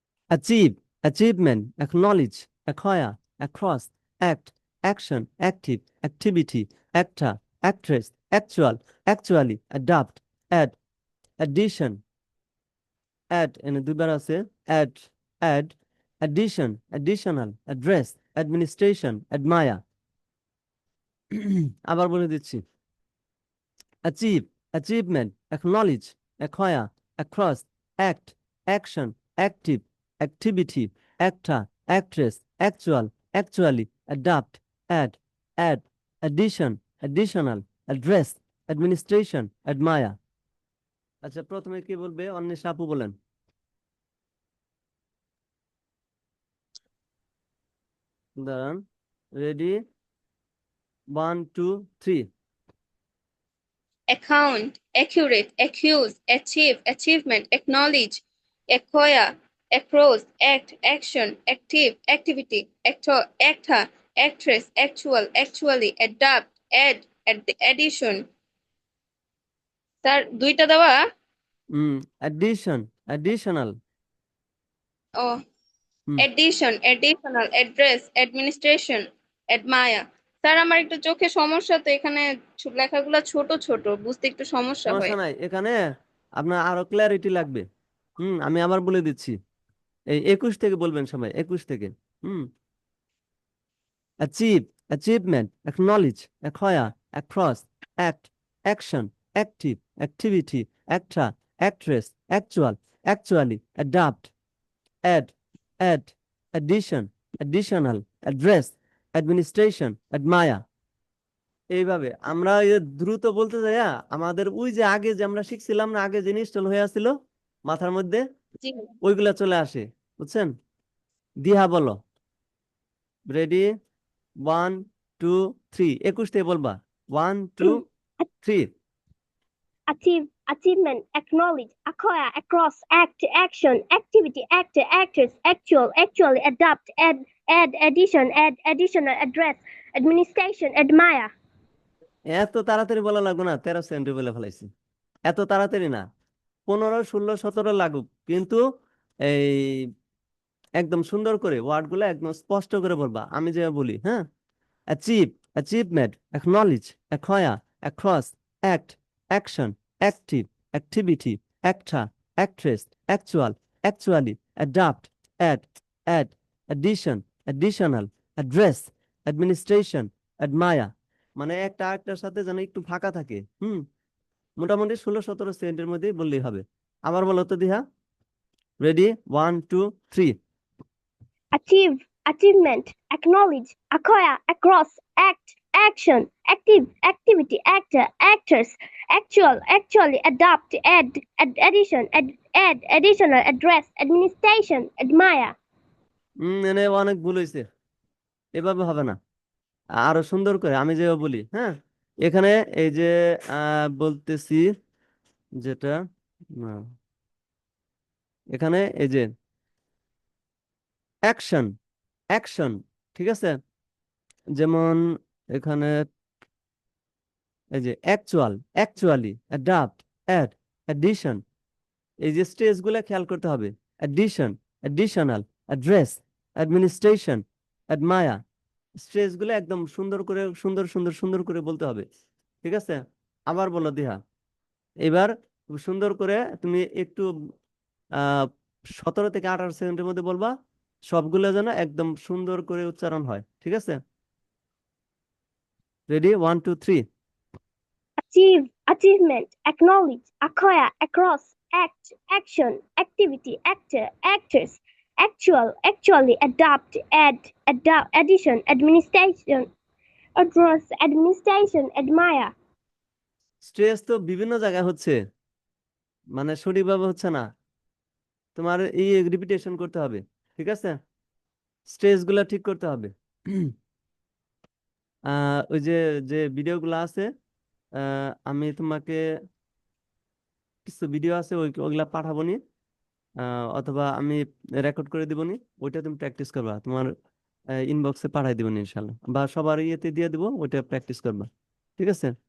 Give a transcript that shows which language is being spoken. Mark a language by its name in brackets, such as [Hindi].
[English] achieve, achievement, acknowledge, acquire, across, act, action, active, activity, actor, actress, actual, actually, adapt, add, addition, add [Bangla] এনে দুইবার আছে, [English] Add, add, addition, additional, address, administration, admire. [Bangla] আবার বলে দিচ্ছি। [English] achieve, achievement, acknowledge, acquire, across, act, action, active, activity, actor, actress, actual, actually, adapt, add, addition, additional, address, administration, admire। [Bangla] আচ্ছা, প্রথমে কি বলবে? অন্বেষা আপু বলেন। দাঁড়ান। Ready? 1 2 3 [English] Account, accurate, accuse, achieve, achievement, acknowledge, acquire, across, act, action, active, activity, actor, actor, actress, actual, actually, adapt, add, addition. [Bangla] Sir দুইটা দেওয়া [English] addition, additional. ও হুম addition, additional, address, administration, admire. [Bangla] Sir আমার একটু চোখে সমস্যা, তো এখানে লেখাগুলো ছোট ছোট, বুঝতে একটু সমস্যা হয়। সমস্যা নাই, এখানে আপনার আরো ক্ল্যারিটি লাগবে। আমি আবার বলে দিচ্ছি, এই 21 থেকে বলবেন সবাই, 21 থেকে। [English] achieve, achievement, acknowledge, acquire, across, act, action, active, activity, actor, actress, actual, actually, adapt, add, addition, additional, address, administration, admire। [Bangla] এইভাবে আমরা দ্রুত বলতে যাই, আমাদের ওই যে আগে যে আমরা শিখছিলাম না, আগে যে ইনস্টল হয়ে আসছিল মাথার মধ্যে, জি ওইগুলা চলে আসে, বুঝছেন? দিহা বলো, রেডি, 1 2 3, 21 থেকে বলবা, 1 2 3। [English] Achieve, achievement, acknowledge, acquire, across, act, action, activity, actor, actress, actual, actually, adapt, add, addition, add, additional, address, administration, admire. [Bangla] এত তাড়াতাড়ি বলা লাগবে না, 13 সেকেন্ডে বলে ফেলাইছি। এত তাড়াতাড়ি না, 15 16 17 লাগুক, কিন্তু এই একদম সুন্দর করে ওয়ার্ড গুলো একদম স্পষ্ট করে বলবা, আমি যে বলি। [English] হ্যাঁ, achieve, achievement, acknowledge, acquire, across, act, action, active, activity, actor, actress, actual, actually, adapt, add, addition, additional, address, administration, admire. [Bangla] মানে একটা আরেকটার সাথে যেন একটু ফাঁকা থাকে। মোটামুটি 16 17 সেকেন্ডের মধ্যেই বললেই হবে। আবার বলো তো দিহা, ready, 1 2 3। [English] Achieve, achievement, acknowledge, acquire, across, act, action, active, activity, actor, actress, actual, actually, adapt, addition, add, additional, address, administration, admire. [Bangla] এনে অনেক ভুল হয়েছে, এভাবে হবে না, আরো সুন্দর করে আমি যে বলি। হ্যাঁ, এখানে এই যে বলতেছি যেটা, না, এখানে এই যে অ্যাকশন, অ্যাকশন, ঠিক আছে? যেমন এখানে এই যে [English] actual, actually, adapt, add, addition, [Bangla] এই যে স্টেজ গুলা খেয়াল করতে হবে। [English] addition, additional, address, administration, admire, [Bangla] stress গুলো একদম সুন্দর করে, সুন্দর সুন্দর সুন্দর করে বলতে হবে, ঠিক আছে? আবার বলো দিহা, এবার খুব সুন্দর করে তুমি একটু 17 থেকে 18 সেকেন্ডের মধ্যে বলবা, সবগুলো যেন একদম সুন্দর করে উচ্চারণ হয়, ঠিক আছে? Ready, 1 2 3। [English] Achieve, achievement, acknowledge, acquire, across, act, action, activity, actor, actress, actual, actually, adapt, addition, administration, address, administration, admire. [Bangla] Stress তো বিভিন্ন জায়গায় হচ্ছে, মানে সঠিকভাবে হচ্ছে না, তোমার এই রিপিটেশন করতে হবে, ঠিক আছে? স্ট্রেস গুলা ঠিক করতে হবে। ওই যে যে ভিডিওগুলো আছে, আমি তোমাকে কিছু ভিডিও আছে, ওইগুলা পাঠাবো নি, অথবা আমি রেকর্ড করে দিব নি, ওইটা তুমি প্র্যাকটিস করবা, তোমার ইনবক্সে পাঠাই দিব ইনশাল্লাহ, বা সবার ইয়েতে দিয়ে দিব, ওইটা প্র্যাকটিস করবা, ঠিক আছে?